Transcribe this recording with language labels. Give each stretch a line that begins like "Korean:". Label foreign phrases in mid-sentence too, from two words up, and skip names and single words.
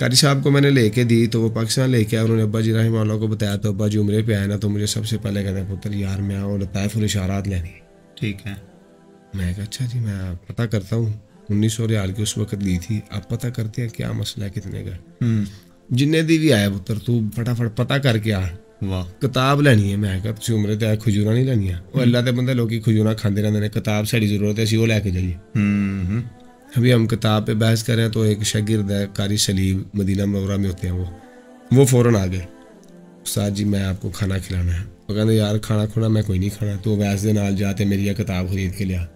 Urdu: قاری صاحب کو میں نے لے کے دی تو وہ پاکستان لے کے آئے. انہوں نے ابا جی رحمہ اللہ کو بتایا تو ابا جی عمرے پہ آئے نا تو مجھے سب سے پہلے کہتے ہیں پتر یار میں اور لطائف الاشارات لینی ہے. ٹھیک ہے. میں کہا اچھا جی میں پتہ کرتا ہوں. 1900 ریال کی اس وقت لی تھی. آپ پتہ کرتے ہیں کیا مسئلہ ہے کتنے کا.
Punjabi: جنہیں دی بھی آیا پتر تو فٹافٹ پتہ کر کے آ کتاب لینی ہے. میں کہا تسی عمرے تے کھجوراں نہیں لینیاں. وہ اللہ دے بندے لوگ کھجوراں کھاندے رہندے نے. کتاب ساری ضرورت ہے اسی وہ لے کے جائیے.
Urdu: ابھی ہم کتاب پہ بحث کر رہے ہیں تو ایک شاگرد ہے قاری سلیم مدینہ منورہ میں ہوتے ہیں وہ فوراً آ گئے. استاد جی میں آپ کو کھانا کھلانا ہے. وہ کہتے
Punjabi: یار کھانا کھونا میں کوئی نہیں کھانا. تو ویسے دے نال جاتے میری یہ کتاب خرید کے لیا.